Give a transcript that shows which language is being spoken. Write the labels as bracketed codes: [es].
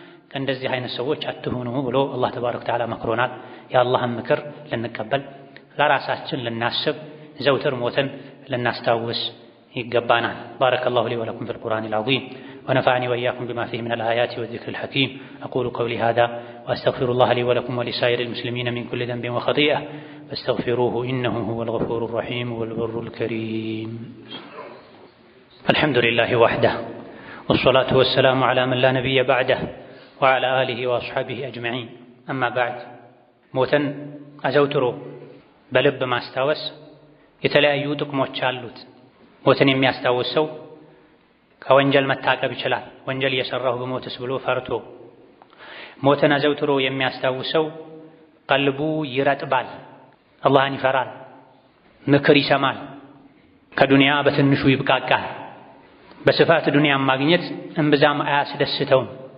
[am] ከእንደዚህ አይነት ሰዎች አትሁኑ ብሎ አላህ ተባረከ ወተዓላ መክሮናል። የአላህን ምክር ልንቀበል ለራሳችን ልናስብ ዘውትር ሞትን ልናስታውስ ይገባናል። [ar] ባረከላሁ ሊ ወለኩም ፊል ቁርአኒል ዐዚም ونفعني وإياكم بما فيه من الآيات والذكر الحكيم أقول قولي هذا وأستغفر الله لي ولكم ولسائر المسلمين من كل ذنب وخطيئة فاستغفروه إنه هو الغفور الرحيم والبر الكريم. الحمد لله وحده والصلاة والسلام على من لا نبي بعده وعلى آله وأصحابه أجمعين. أما بعد [am] موتن أزوترو بلب ما استوس የተለያዩ ጥቅሞች አሉት። ሞትን የሚያስታውስ ሰው ከወንጀል መታቀብ ይችላል። ወንጀል እየሰራሁ በሞትስ ብሎ ፈርቶ ሞትን አዘውትሮ የሚያስታውስ ሰው ቀልቡ ይረጥባል፣ አላህን ይፈራል፣ ምክር ይሰማል፣ ከዱንያ በትንሹ ይብቃቃል። በስፋት ዱንያን ማግኘት እምብዛም አያስደስተውም።